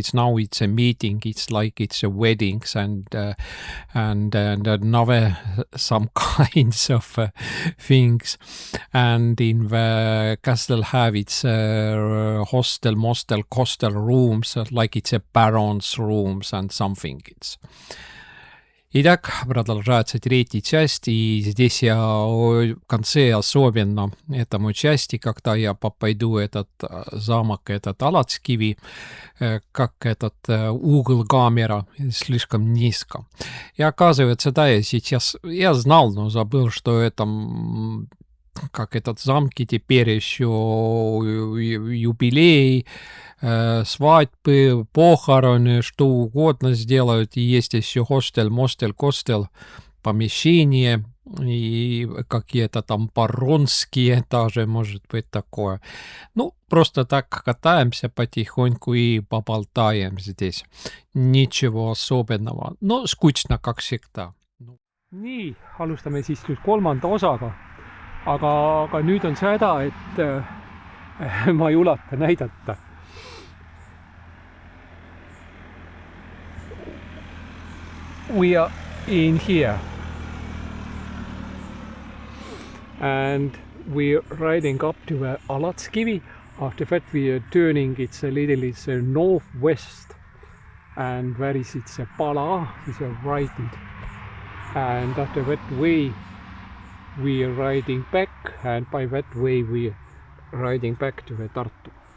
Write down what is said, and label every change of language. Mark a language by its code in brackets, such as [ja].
[en] It's now it's a meeting. It's like it's a weddings and another some kinds of things. And in the castle have its hostel, mostel, costel rooms, like it's a baron's rooms and something. It's. [ru] Итак, продолжается третьей части, и здесь я в конце особенно этому части, когда я пойду этот замок, этот Alatskivi, как этот угол камера слишком низко. И оказывается, да, я сейчас, я знал, но забыл, что это, как этот замки теперь еще юбилей, свадьбы, похороны, что угодно сделают. И есть еще хостел, мостел, костел, помещение и какие-то там паронские даже, может быть, такое. Ну, просто так катаемся потихоньку и поболтаем здесь. Ничего особенного, но скучно, как всегда. [et] Nii, alustame siis nüüd kolmanda osaga. Aga nüüd on seda, et ma ei ulata näidata. [en] We are in here and we're riding up to Alatskivi. After that we are turning, it's a little it's a northwest, and where is it's a Pala is a righted, and after that way we are riding back, and by that way we are riding back to the Tartu.